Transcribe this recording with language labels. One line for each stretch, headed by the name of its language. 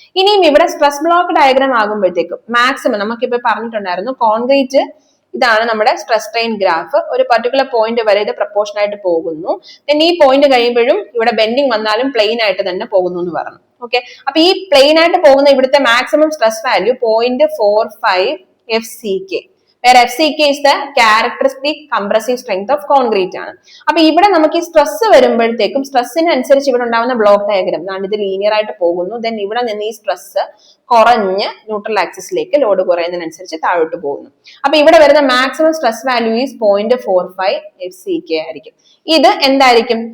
Malayalam: ഇനിയും ഇവിടെ stress block diagram ആകുമ്പോഴത്തേക്കും മാക്സിമം നമുക്കിപ്പോൾ പറഞ്ഞിട്ടുണ്ടായിരുന്നു കോൺക്രീറ്റ് ഇതാണ് നമ്മുടെ സ്ട്രെസ് സ്ട്രെയിൻ ഗ്രാഫ്. ഒരു പർട്ടിക്കുലർ പോയിന്റ് വരെ ഇത് പ്രപ്പോർഷൻ ആയിട്ട് പോകുന്നു. then ഈ പോയിന്റ് കഴിയുമ്പോഴും ഇവിടെ ബെൻഡിങ് വന്നാലും പ്ലെയിൻ ആയിട്ട് തന്നെ പോകുന്നു എന്ന് പറഞ്ഞു. ഓക്കെ, അപ്പൊ ഈ പ്ലെയിൻ ആയിട്ട് പോകുന്ന ഇവിടുത്തെ maximum stress value 0.45 FCK.
English: where FCK is the characteristic compressive strength of concrete ആണ്.
Malayalam: അപ്പൊ ഇവിടെ നമുക്ക് ഈ സ്ട്രെസ് വരുമ്പോഴത്തേക്കും സ്ട്രെസ്സിന് അനുസരിച്ച് ഇവിടെ ഉണ്ടാവുന്ന ബ്ലോക്ക് ഡയഗ്രാം ഇത് ലീനിയർ ആയിട്ട് പോകുന്നു. ദെൻ ഇവിടെ നിന്ന് ഈ സ്ട്രെസ് കുറഞ്ഞ് ന്യൂട്രൽ ആക്സിസിലേക്ക് ലോഡ് കുറയുന്നതിനനുസരിച്ച് താഴോട്ട് പോകുന്നു. അപ്പൊ ഇവിടെ വരുന്ന maximum stress value is 0.45 FCK ആയിരിക്കും. ഇത് എന്തായിരിക്കും?